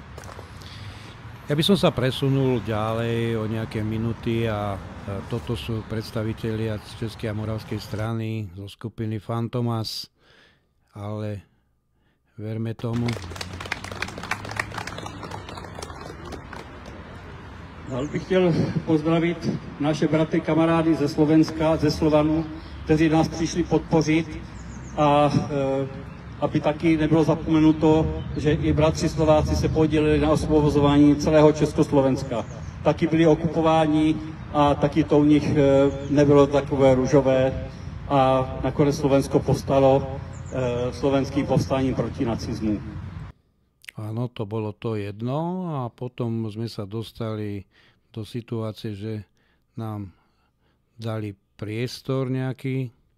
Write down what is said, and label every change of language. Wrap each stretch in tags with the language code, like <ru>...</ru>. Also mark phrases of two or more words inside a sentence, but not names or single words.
<sk>Ja by som sa presunul ďalej o nejaké minúty a toto sú predstavitelia z Českej a Moravskej strany zo skupiny Fantomas, ale verme tomu.</sk> <cs>Dál bych chtěl pozdravit naše bratry, kamarády ze Slovenska, ze Slovanu, kteří nás přišli podpořit a aby taky nebylo zapomenuto, že i bratři Slováci se podíleli na osvobozování celého Československa. Taky byli okupováni a taky to u nich nebylo takové růžové a nakonec Slovensko povstalo slovenským povstáním proti nacizmu.</cs> <sk>Áno, to bolo to jedno a potom sme sa dostali do situácie, že nám dali priestor nejaký.</sk>